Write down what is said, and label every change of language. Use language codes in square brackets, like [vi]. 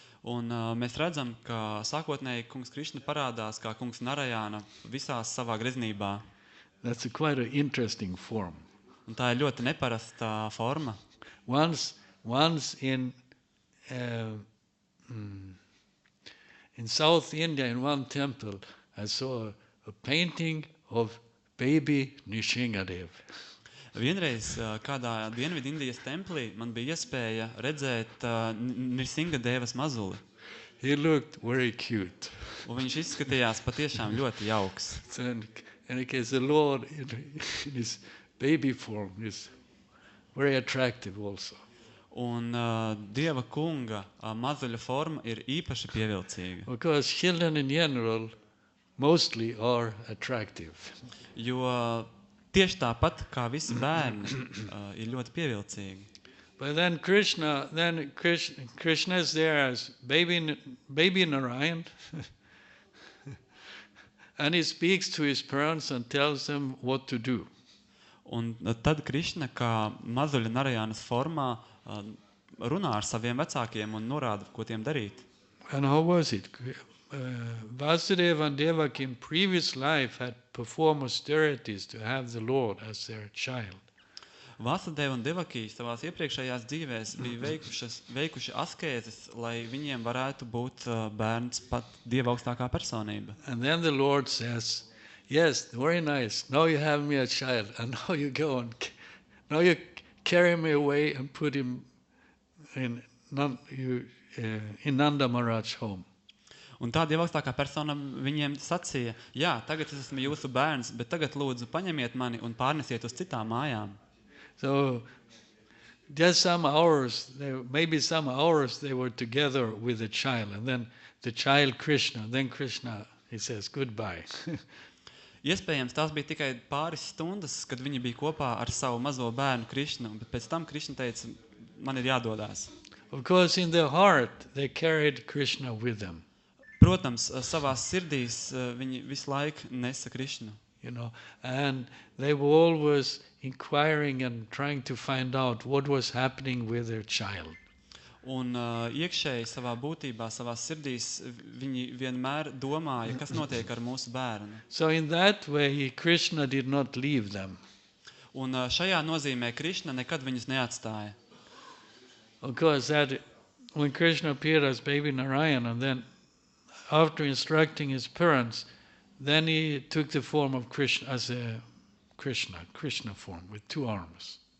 [lv] Un mēs redzam, ka sākotnēji kungs Krishna parādās kā kungs Narayana visās savā greznībā. [en] That's quite an interesting form. [lv] Un tā ir ļoti neparasta forma. [en] Once in South India, in one temple, I saw a painting of baby Nishingadev. [lv] Vienreiz kādā Dienvidindijas templī man bija iespēja redzēt Nrisingadevas mazuli. [en] He looked very cute. [lv] Un viņš izskatījās patiešām ļoti jauks. [en] And the Lord in his baby form is very attractive also. [lv] Un Dieva kunga mazuļa forma ir īpaši pievilcīga. [en] Because children in general mostly are attractive. [lv] Jo tieši tāpat kā visi bērni ir ļoti pievilcīgi. [en] But then Krishna is there as baby Narayan, and he speaks to his parents and tells them what to do. [lv] Un tad Krishna kā mazuļa Narayānas formā runā ar saviem vecākiem un norāda, ko tiem darīt. [en] And how was it? Vasudeva and Devaki in previous life had performed austerities to have the Lord as their child. [lv] Vasudeva un Devaki savās iepriekšējās dzīvēs bija veikuši askēzes, lai viņiem varētu būt bērns pat Dieva augstākā personība. [en] And then the Lord says, yes, very nice. Now you have me a child, and now you go and now you carry me away and put him in Nanda Maharaj's home. [lv] Un tā Dieva augstākā persona viņiem sacīja, jā, tagad es esmu jūsu bērns, bet tagad lūdzu paņemiet mani un pārnesiet uz citām mājām. [en] So just some hours, maybe some hours they were together with the child, and then the child Krishna, he says goodbye. [lv] Iespējams, tās bija tikai pāris stundas, kad viņi bija kopā ar savu mazo bērnu Krišnu, bet pēc tam Krišna teica, man ir jādodās. [en] Of course, in their heart, they carried Krishna with them. [lv] Protams, savās sirdīs viņi visu laiku nesa Krišnu. [en] You know, and they were always inquiring and trying to find out what was happening with their child. [lv] Un iekšēji savā būtībā, savās sirdīs, viņi vienmēr domāja, kas notiek ar mūsu bērnu. [en] So in that way, Krishna did not leave them. [lv] Un šajā nozīmē Krišna nekad viņus neatstāja. [en] Of course, that when Krishna appeared as baby Narayana, and then after instructing his parents, then he took the form of Krishna as a Krishna form with two arms.